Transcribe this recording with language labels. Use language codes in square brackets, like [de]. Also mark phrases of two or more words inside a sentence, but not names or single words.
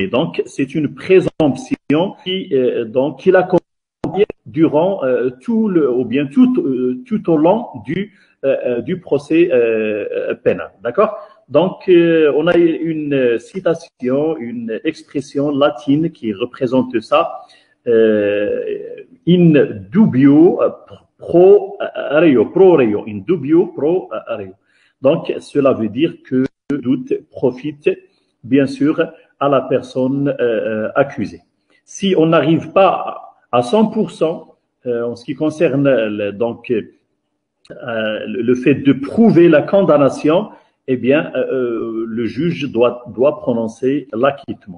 [fr] Donc, c'est une présomption qui l'accompagne durant tout au long du procès pénal, d'accord? Donc, on a une citation, une expression latine qui représente ça, [la] in dubio pro reo, in dubio pro reo. [fr] Donc, cela veut dire que le doute profite, bien sûr, à la personne accusée. Si on n'arrive pas à 100% en ce qui concerne le fait de prouver la condamnation, eh bien, le juge doit prononcer l'acquittement.